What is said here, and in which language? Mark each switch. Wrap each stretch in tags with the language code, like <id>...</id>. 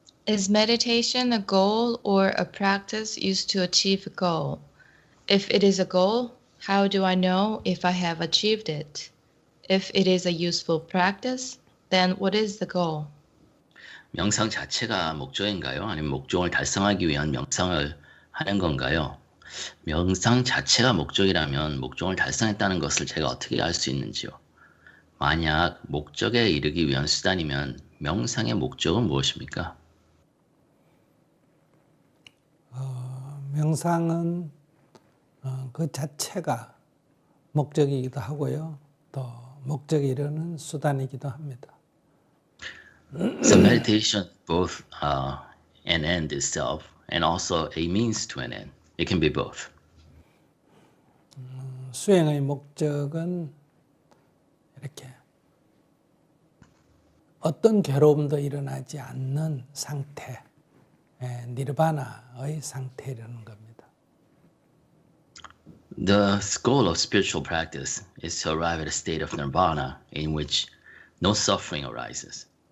<en>Is meditation a goal or a practice used to achieve a goal? If it is a goal, how do I know if I have achieved it? If it is a useful practice, then what is the goal?</en> <ko>명상 자체가 목적인가요? 아니면 목적을 달성하기 위한 명상을 하는 건가요? 명상 자체가 목적이라면 목적을 달성했다는 것을 제가 어떻게 알 수 있는지요? 만약 목적에 이르기 위한 수단이면 명상의 목적은 무엇입니까? 명상은 그 자체가 목적이기도 하고요. 또 목적에 이르는 수단이기도 합니다.</ko> <en>So meditation is both an end itself and also a means to an end. It can be both.</en> <ko>수행의 목적은 이렇게 어떤 괴로움도 일어나지 않는 상태, 니르바나의 상태라는 겁니다.</ko> <en>The goal of spiritual practice is to arrive at a state of nirvana in which no suffering arises.</en>